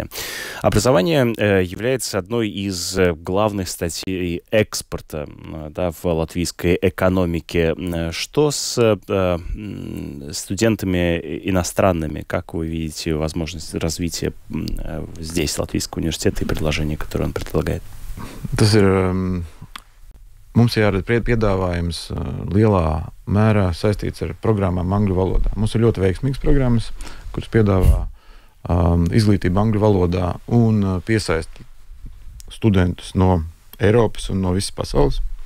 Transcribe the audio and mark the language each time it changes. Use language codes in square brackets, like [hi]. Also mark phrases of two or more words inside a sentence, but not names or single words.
[ru] Образование является одной из главных статей экспорта, да, в латвийской экономике. Что с студентами иностранными? Как вы видите возможность развития здесь Латвийского университета и предложения, которые он предлагает? [lv] Tas ir mums jārada piedāvājums lielā mērā saistīts ar programmām angļu valodā. Mums ir ļoti veiksmīgas programmas, kuras piedāvā izglītību angļu valodā un piesaista studentus no Eiropas un no visas pasaules.